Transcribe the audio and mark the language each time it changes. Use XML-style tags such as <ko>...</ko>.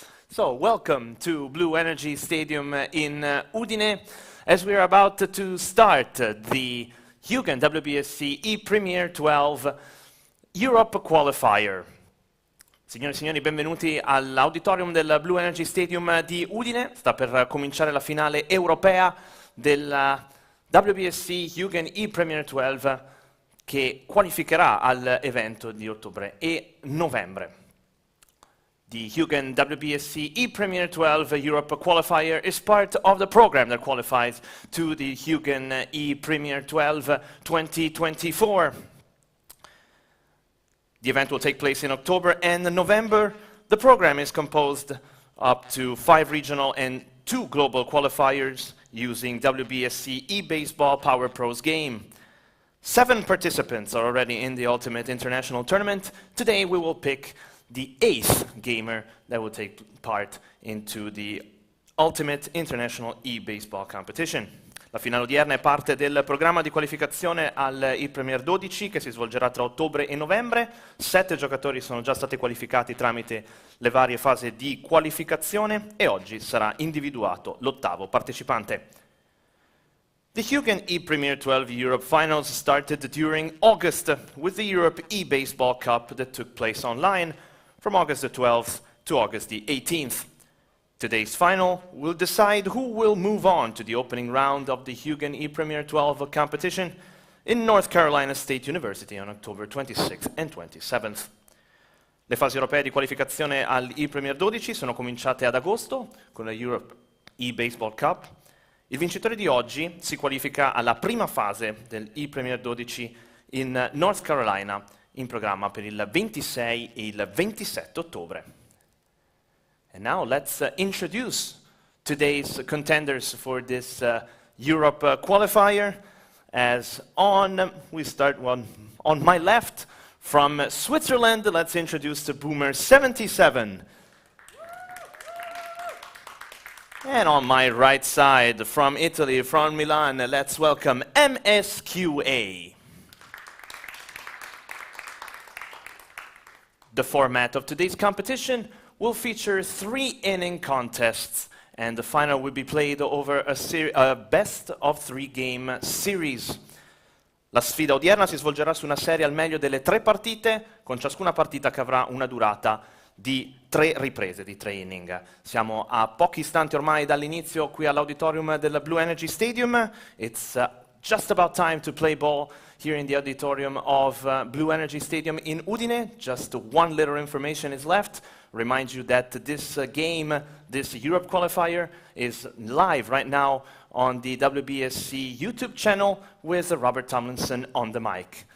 <en>So, welcome to Bluenergy Stadium in Udine, as we are about to start the HUGAN WBSC ePremier12 Europe Qualifier.</en> <it>Signore e signori, benvenuti all'auditorium del Bluenergy Stadium di Udine. Sta per cominciare la finale europea del WBSC HUGAN ePremier12 che qualificherà all'evento di ottobre e novembre.</it> <en>The HUGAN WBSC ePremier12 Europe Qualifier is part of the program that qualifies to the HUGAN ePremier12 2024. The event will take place in October and November. The program is composed up to 5 regional and 2 global qualifiers using WBSC eBaseball Power Pros game. 7 participants are already in the Ultimate International Tournament. Today we will pick the 8th gamer that will take part into the Ultimate International eBaseball Competition.</en> <it>La finale odierna è parte del programma di qualificazione al ePremier12 che si svolgerà tra ottobre e novembre. 7 giocatori sono già stati qualificati tramite le varie fasi di qualificazione e oggi sarà individuato l'8º partecipante.</it> <en>The HUGAN ePremier12 Europe Finals started during August with the Europe eBaseball Cup that took place online from August the 12th to August the 18th. Today's final will decide who will move on to the opening round of the HUGAN ePremier12 competition in North Carolina State University on October 26th and 27th.</en> <it>Le fasi europee di qualificazione al ePremier12 sono cominciate ad agosto con la Europe eBaseball Cup. Il vincitore di oggi si qualifica alla prima fase del ePremier12 in North Carolina, in programma per il 26 e il 27 ottobre.</it> <en>And now let's introduce today's contenders for this Europe qualifier. As we start on my left from Switzerland, let's introduce the Boomer 77. And on my right side from Italy, from Milan, let's welcome MSQA. The format of today's competition will feature 3-inning contests, and the final will be played over a best-of-3 game series.</en> <it>La sfida odierna si svolgerà su una serie al meglio delle 3 partite, con ciascuna partita che avrà una durata di 3 riprese, di 3 inning. Siamo a pochi istanti ormai dall'inizio qui all'auditorium del Bluenergy Stadium.</it> <en>It's just about time to play ball here in the auditorium of Bluenergy Stadium in Udine. Just one little information is left. Remind you that this game, this Europe qualifier, is live right now on the WBSC YouTube channel with Robert Tomlinson on the mic.</en>